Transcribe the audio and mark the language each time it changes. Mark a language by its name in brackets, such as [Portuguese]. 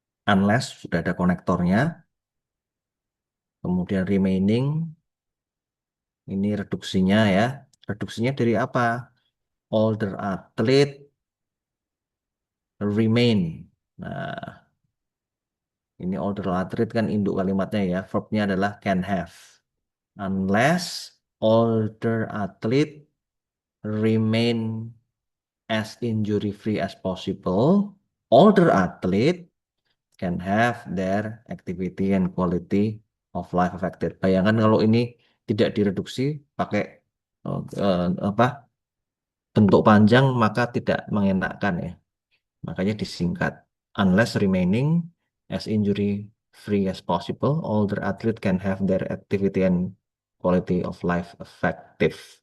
[Indonesian] Unless sudah ada konektornya. Kemudian remaining, ini reduksinya ya. Reduksinya dari apa? [English] Older athlete remain. [Indonesian] Nah, ini older athlete kan induk kalimatnya ya. Verbnya adalah can have. [English] Unless older athlete remain as injury free as possible, older athlete can have their activity and quality of life affected. [Indonesian] Bayangkan kalau ini tidak direduksi pakai apa bentuk panjang, maka tidak mengenakan ya. Makanya disingkat. [English] Unless remaining as injury free as possible, older athlete can have their activity and quality of life affected.